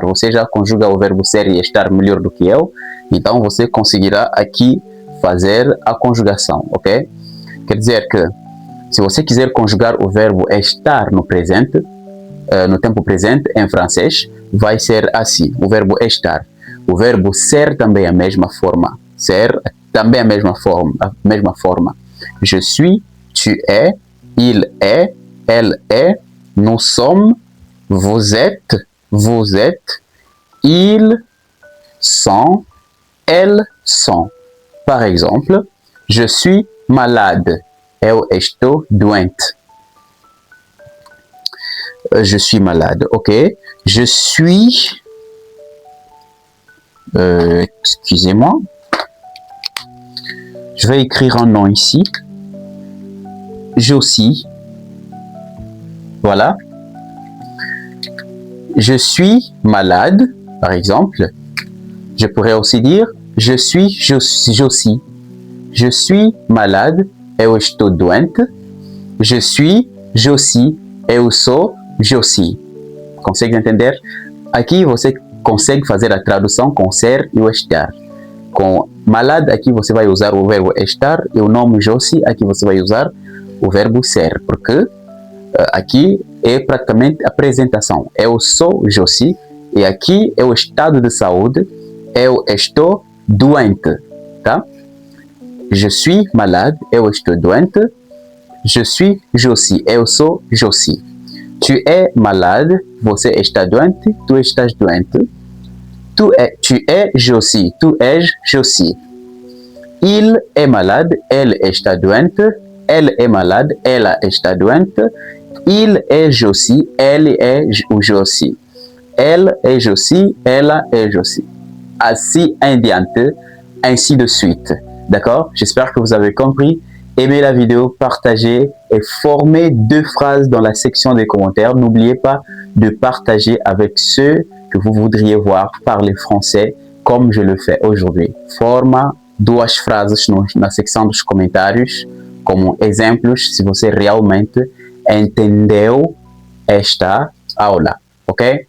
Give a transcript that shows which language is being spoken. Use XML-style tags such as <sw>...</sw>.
<pt>Você já conjuga o verbo ser e estar melhor do que eu, então você conseguirá aqui fazer a conjugação, ok? Quer dizer que, se você quiser conjugar o verbo estar no presente, no tempo presente, em francês, vai ser assim, o verbo estar. O verbo ser também é a mesma forma. Ser também é a mesma forma.</pt> <fr>Je suis, tu es, il est, elle est, nous sommes, vous êtes, ils sont, elles sont. Par exemple, je suis malade.</fr> <pt>Eu estou doente.</pt> <fr>Je suis malade, ok. Je suis... excusez-moi. Je vais écrire un nom ici. Josie. Voilà. Je suis malade, par exemple. Je pourrais aussi dire je suis Josie. Je suis malade,</fr> <pt>eu estou doente.</pt> <fr>Je suis Josie,</fr> <pt>eu sou Josie. Consegue entender? Aqui você consegue fazer a tradução com ser e o estar. Com malade, aqui você vai usar o verbo estar, e o nome Josie, aqui você vai usar o verbo ser, porque aqui é praticamente a apresentação. Eu sou Josie, e aqui é o estado de saúde, eu estou doente, tá?</pt> <fr>Je suis malade,</fr> <pt>eu estou doente.</pt> <fr>Je suis Josie,</fr> <pt>eu sou Josie.</pt> <fr>Tu es malade,</fr> <pt>você está doente, tu estás doente.</pt> <fr>Tu es Josie,</fr> <pt>tu és Josie.</pt> <fr>Il est malade, elle</fr> <pt>está doente.</pt> <fr>Elle est malade,</fr> <pt>ela está doente.</pt> <fr>Il est Josie, elle est Josie. Elle est Josie, ela est Josie. Ainsi en diante, ainsi de suite. D'accord? J'espère que vous avez compris. Aimez la vidéo, partagez et formez 2 phrases dans la section des commentaires. N'oubliez pas de partager avec ceux que vous voudriez voir parler français comme je le fais aujourd'hui.</fr> <pt>Forma 2 frases na seção dos comentários como exemplos se você realmente entendeu esta aula, ok?</pt>